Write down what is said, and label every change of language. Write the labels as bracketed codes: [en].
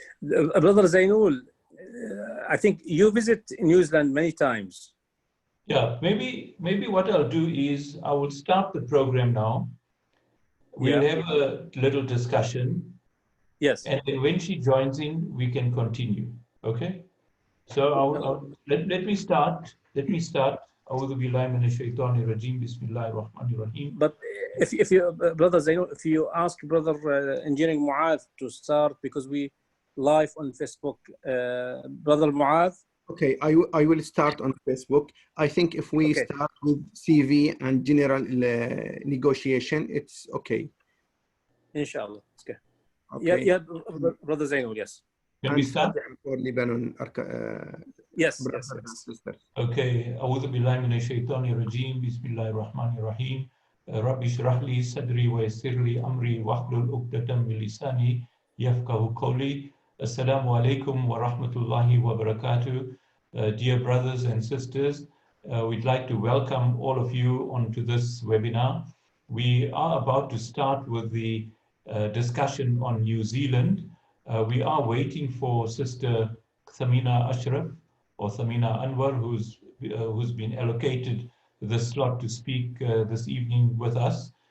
[en] Brother Zainul, I think you visit New Zealand many times. Yeah, maybe what I'll do is I will start the program now. We'll have a little discussion. Yes. And then when she joins in, we can continue. Okay? So let me start. [ar] أعوذ بالله من الشيطان الرجيم بسم الله الرحمن الرحيم. [en] But if you, Brother Zainul, if you ask Brother Engineering Muad to start, because we live on Facebook, Brother Muad. Okay, I will start on Facebook. I think if we start with CV and general negotiation, it's okay. Inshallah. Okay. Yeah, Brother Zainul, yes. Can we start? For Lebanon, yes. Okay. [ar] أعوذ بالله من الشيطان الرجيم بسم الله الرحمن الرحيم رب اشرح لي صدري ويسر لي أمري واحلل عقدة من لساني يفقهوا قولي. Assalamu alaikum wa rahmatullahi wa barakatuh. [en] Dear brothers and sisters, we'd like to welcome all of you onto this webinar. We are about to start with the discussion on New Zealand. We are waiting for Sister ثمينة Ashraf or ثمينة Anwar, who's been allocated the slot to speak this evening with us.